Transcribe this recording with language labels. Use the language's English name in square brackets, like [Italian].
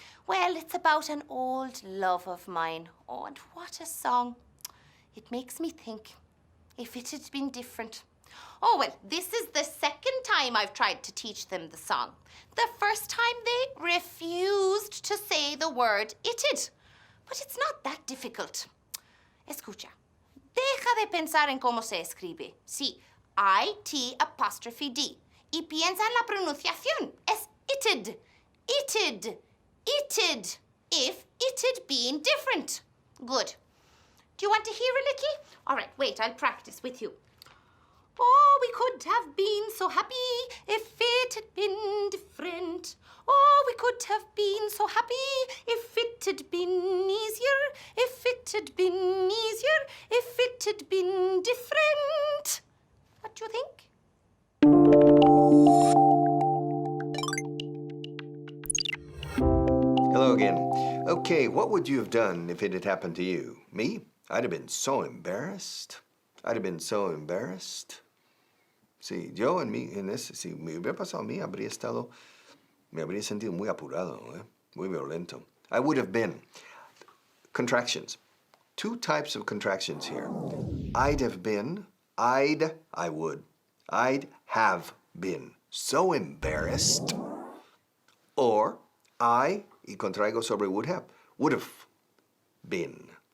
[English] Well, it's about an old love of mine. Oh, and what a song. It makes me think, if it had been different. Oh, well, this is the second time I've tried to teach them the song. The first time they refused to say the word it'd. But it's not that difficult. [Spanish] Escucha. Deja de pensar en cómo se escribe. Sí, [English] I-T apostrophe D. [Spanish] Y piensa en la pronunciación. Es [English] it'd. It'd. It'd. If it had been different. Good. Do you want to hear a little? All right, wait, I'll practice with you. Oh, we could have been so happy if it had been different. Oh, we could have been so happy if it had been easier. If it had been easier. If it had been different. What do you think? Hello again. Okay, what would you have done if it had happened to you? Me? I'd have been so embarrassed. I'd have been so embarrassed. [Spanish] Sí, yo en ese, si me hubiera pasado a mí, me habría sentido muy apurado, muy violento. [English] I would have been. Contractions. Two types of contractions here. I'd have been, I would. I'd have been so embarrassed. Or I, [Spanish] y contraigo sobre [English] would have been.